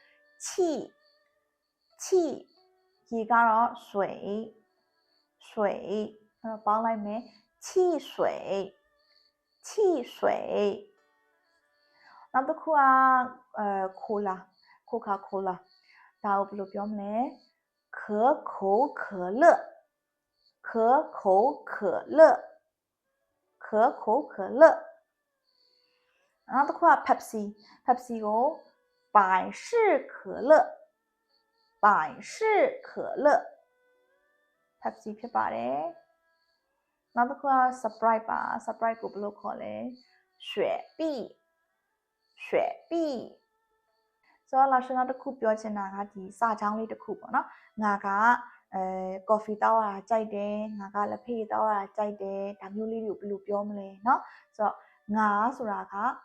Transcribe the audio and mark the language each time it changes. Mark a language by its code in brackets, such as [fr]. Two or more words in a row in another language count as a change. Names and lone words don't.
[my] 气ရေကတော့水အဲ့တော့ပေါင်းလိုက်မယ်汽水 နောက်တစ်ခုကcola Coca-Cola ဒါကိုဘယ်လိုပြောမလဲ可口可乐နောက်တစ်ခုက Pepsi ကို百事可乐 Pepsi ဖြစ်ပါတယ်နောက်တစ်ခုက Sprite ပါ Sprite ကိုဘယ်လိုခေါ်လဲ雪碧ဆိုတော့လာရှင်နောက်တစ်ခုပြောချင်တာကဒီစာချောင်းလေးတစ်ခုပေါ့နော်ငါကcoffee တောက်ရတာကြိုက်တယ်ငါကလက်ဖေးတောက်ရတာကြိုက်တယ်ဒါမျိုးလေးတွေကိုဘယ်လိုပြောမလဲเนาะဆိုတော့ငါဆိုတာက